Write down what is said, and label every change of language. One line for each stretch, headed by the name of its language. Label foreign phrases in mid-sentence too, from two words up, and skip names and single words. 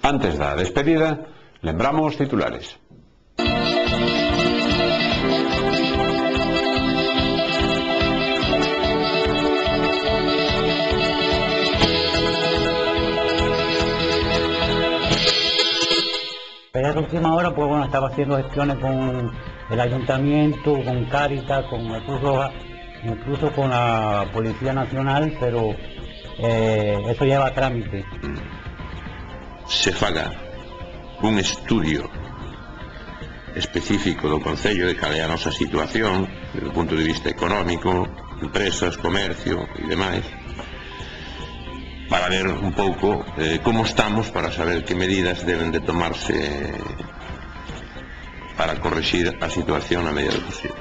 Galician: Antes da despedida, lembramos titulares.
Spanish: Pero a última hora, pues bueno, estaba haciendo gestiones con el ayuntamiento, con Cáritas, con la Cruz Roja, incluso con la Policía Nacional, pero eso lleva trámite.
Galician: Se faga un estudio específico do Concello de cal é a nosa situación desde o punto de vista económico, empresas, comercio e demais, para ver un pouco como estamos, para saber que medidas deben de tomarse para corregir a situación a medida do posible.